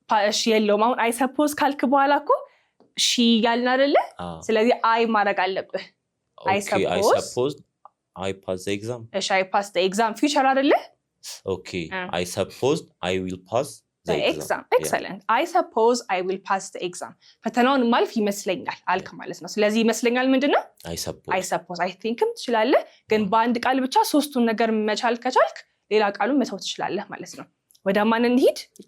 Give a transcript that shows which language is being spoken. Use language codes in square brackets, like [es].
[am] እሺ የለውም። አሁን [en] I suppose [am] ካልክ በኋላ እኮ she ያልን አይደለ? ስለዚህ I ማድረግ አለብህ። [en] I suppose I pass the exam. I pass the exam. [am] Future አይደለ? [en] Okay. I suppose I will pass the exam. Excellent. Yeah. I suppose I will pass the exam. [am] ፈተናውን ማልፍ ይመስለኛል አልክ ማለት ነው። ስለዚህ ይመስለኛል ምንድነው? [en] I suppose. [am] I thinkም ትችላለህ፣ ግን በአንድ ቃል ብቻ ሶስቱን ነገር መቻል ከቻልክ ሌላ ቃሉን መተው ትችላለህ ማለት ነው። ወደ ማን እንሂድ?